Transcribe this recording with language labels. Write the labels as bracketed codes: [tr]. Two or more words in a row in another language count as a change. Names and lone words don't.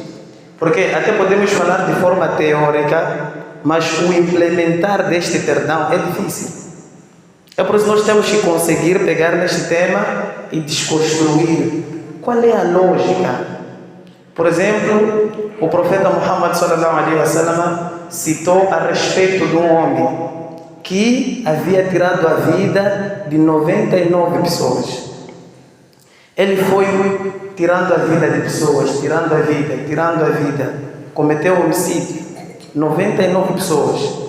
[pt] Porque até podemos falar de forma teórica, mas o implementar deste perdão é difícil. É por isso que nós temos que conseguir pegar neste tema e desconstruir qual é a lógica. Por exemplo, o profeta Muhammad [ar] صلى الله عليه وسلم [pt] citou a respeito de um homem que havia tirado a vida de 99 pessoas. Ele foi tirando a vida de pessoas, tirando a vida, cometeu homicídio, 99 pessoas.